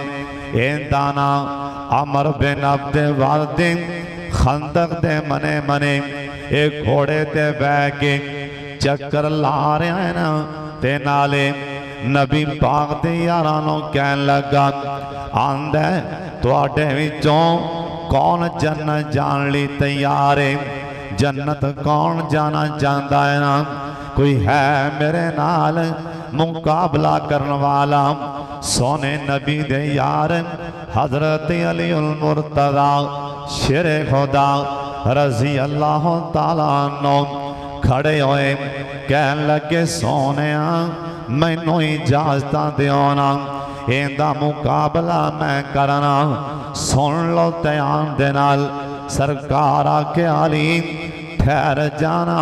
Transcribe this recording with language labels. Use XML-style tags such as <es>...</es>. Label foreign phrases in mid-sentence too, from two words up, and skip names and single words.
<pa>ایہدا ناں عمرو بن عبد ود خندق دے منے منے ایک گھوڑے تے بہہ کے چکر لا رہا ہے نا، تے نالے نبی پاک دے یاراں نوں کہن لگا آندا تہاڈے وچوں کون جنت جان لئی تیار ہے?</pa> <ur>جنت کون جانا چاہتا ہے نا?</ur> <pa>کوئی ہے میرے نال مقابلہ کرنے والا? سوہنے نبی دے یار حضرت علی المرتضیٰ شیر خدا</pa> <ar>رضي الله تعالى عنه</ar> <pa>کھڑے ہوئے کہن لگے سوہنے مینوں اجازت دیو نا، ایہدا مقابلہ میں کرنا. سن لو دھیان دے نال، سرکار آکھے علی ٹھہر جانا.</pa>